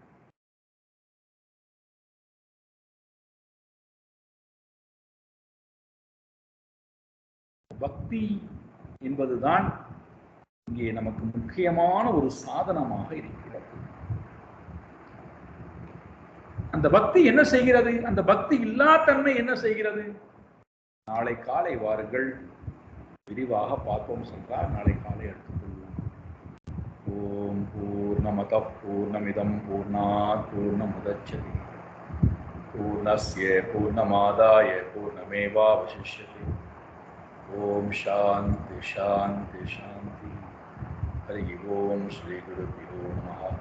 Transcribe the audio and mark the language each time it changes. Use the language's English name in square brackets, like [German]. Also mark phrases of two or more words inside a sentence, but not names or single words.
[Tamil] பக்தி என்பதுதான் இங்கே நமக்கு முக்கியமான ஒரு சாதனமாக இருக்கிறது. அந்த பக்தி என்ன செய்கிறது? அந்த பக்தி இல்லா தன்மை என்ன செய்கிறது? நாளை காலை வாருங்கள், விரிவாக பார்ப்போம் சென்றால் நாளை காலை எடுத்துக்கொள்வோம். [Sanskrit] ॐ पूर्णमद पूर्णमिदं पूर्णात् पूर्णमुदच्यते पूर्णस्य पूर्णमादाय पूर्णमेवावशिष्यते. ॐ शान्ति शान्ति शान्ति. हरि ॐ श्री गुरुभ्यो नमः.